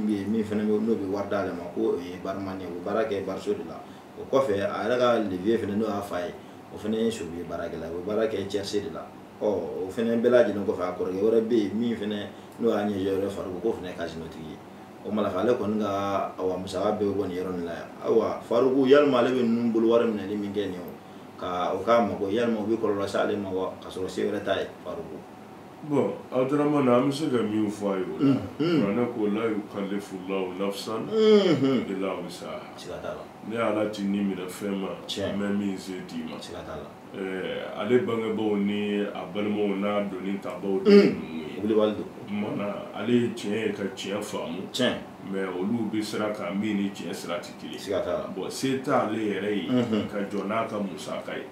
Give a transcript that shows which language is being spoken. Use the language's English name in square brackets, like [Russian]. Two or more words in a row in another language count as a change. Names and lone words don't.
[Bambara] bɛ yen min fɛnɛ n'o bɛ wari d'ale ma ko o ye baramani ye o bɛ baara kɛ bariso de la o kɔfɛ a yɛrɛ ka levier fɛnɛ n'o y'a fa ye o fɛnɛ ye sobi ye baarakɛla ye o bɛ baara kɛ cɛsiri de la o fɛnɛ bɛɛ lajɛlen kɔfɛ a kɔrɔkɛ wɛrɛ bɛ yen min fɛnɛ n'o y'a ɲɛjɛ wɛrɛ Faruku k'o fɛnɛ ye kasinotigi ye o mana fɛ ale kɔni ka musaka bɛɛ bɛ bɔ nin yɔrɔ nin la yan Faruku yalima ale bɛ ninnu bolo wari minɛli min kɛ nin ye o k'a mago yalima o bɛ kɔlɔlɔ se ale ma wa ka sɔrɔ se wɛrɛ t'a ye Faruku bon Abdurrahman an bɛ se ka min fɔ a ye o la kuranɛ ko [Arabic] لا يكلف الله نفسا إلا وسعها [Bambara] ne Ala ti ni minɛ fɛn ma n bɛ min se d'i ma ale bangebaaw ni a balimaw n'a donni tabaw de ye mana ale ye tiɲɛ ye ka tiɲɛ faamu mais olu bɛ sira kan min ni tiɲɛ sira tɛ kelen bon se t'ale yɛrɛ ye ka jɔ n'a ka musaka ye